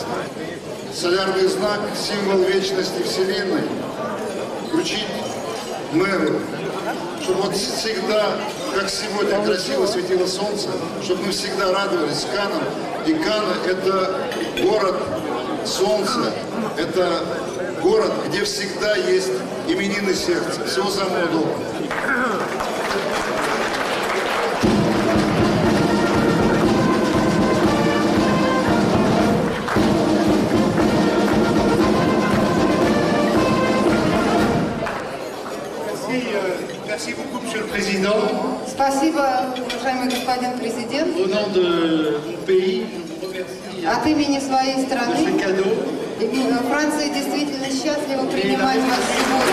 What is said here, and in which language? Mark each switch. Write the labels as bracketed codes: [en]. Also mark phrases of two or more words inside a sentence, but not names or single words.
[ru] Солярный знак, символ вечности Вселенной, вручить мэру, чтобы вот всегда, как сегодня красиво светило солнце, чтобы мы всегда радовались Канам. И Каны – это город солнца, это город, где всегда есть именины сердца. Всего самого доброго. [fr] Merci beaucoup, Monsieur le Président. [ru] Спасибо, уважаемый господин президент. [fr] Au nom de mon pays, je vous remercie [ru] От имени своей [fr] de [ru] страны [fr] ce cadeau. [ru] Франция действительно счастлива принимать вас